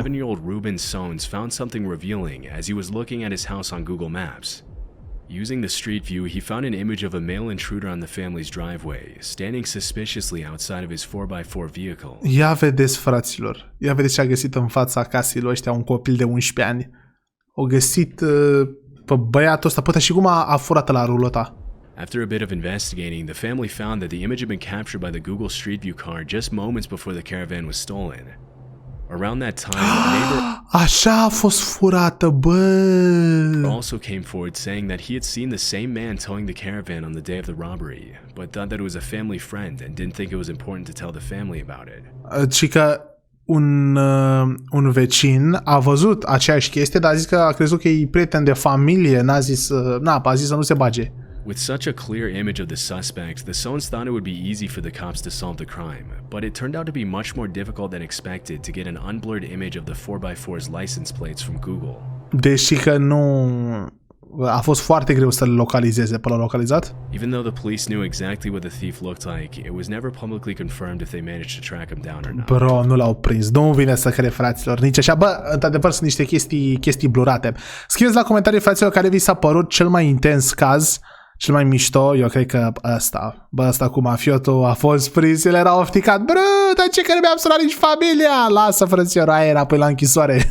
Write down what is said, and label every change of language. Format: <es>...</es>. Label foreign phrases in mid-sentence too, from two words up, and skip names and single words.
<en>11-year-old Ruben Sones found something revealing as he was looking at his house on Google Maps. Using the street view, he found an image of a male intruder on the family's driveway, standing suspiciously outside of his 4x4 vehicle.</en> <ro>Ia vedeți, fraților. Ia vedeți ce a găsit în fața casei lui ăștia, un copil de 11 ani. O găsit pe băiatul ăsta, poate și cum a furat la rulota.</ro> <en>After a bit of investigating, the family found that the image had been captured by the Google Street View car just moments before the caravan was stolen. Around that time, a neighbor</en> <ro>Așa a fost furată, bă.</ro> <en>also came forward saying that he had seen the same man towing the caravan on the day of the robbery, but thought that it was a family friend and didn't think it was important to tell the family about it.</en> <ro>Și că un vecin a văzut aceeași chestie, dar a zis că a crezut că e prieten de familie, a zis să nu se bage.</ro> <en>With such a clear image of the suspect, the Sones thought it would be easy for the cops to solve the crime, but it turned out to be much more difficult than expected to get an unblurred image of the 4x4's license plates from Google.</en> <ro>Deși că nu a fost foarte greu să-l localizeze, pe l-a localizat.</ro> <en>Even though the police knew exactly what the thief looked like, it was never publicly confirmed if they managed to track him down or not.</en> <ro>Bro, nu l-au prins. Nu vine să cred, fraților. Nici așa. Bă, într-adevăr sunt niște chestii blurate. Scrieți la comentarii, fraților, care vi s-a părut cel mai intens caz, cel mai mișto. Eu cred că ăsta cu mafiotul a fost prins, el era ofticat. Bro, dar ce că nu mi-am sunat nici familia? Lasă, frăților, aia înapoi la închisoare.</ro>